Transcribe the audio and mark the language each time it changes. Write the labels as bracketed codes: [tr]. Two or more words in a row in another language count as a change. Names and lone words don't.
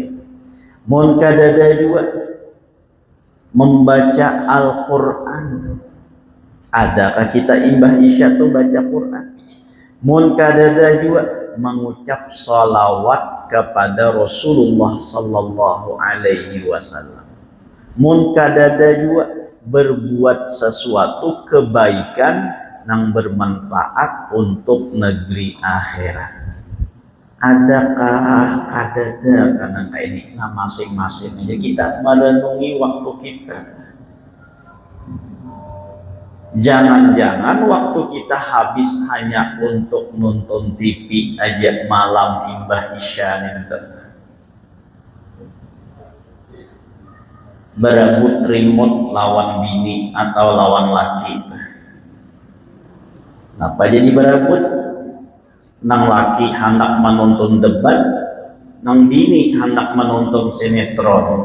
[bjn] Mun kadada juga membaca Al-Quran. Adakah kita imbah isya itu baca Quran? Mun kadada juga mengucap salawat kepada Rasulullah [ar] Sallallahu Alaihi Wasallam. [bjn] Mun kadada juga berbuat sesuatu kebaikan yang bermanfaat untuk negeri akhirat. Adakah ada karena ini nah masing-masing aja kita merenungi waktu kita. Jangan-jangan waktu kita habis hanya untuk nonton TV aja malam imbah isya itu. Berebut remote lawan bini atau lawan laki. Apa jadi berebut? Nang laki hendak menonton debat, nang bini hendak menonton sinetron.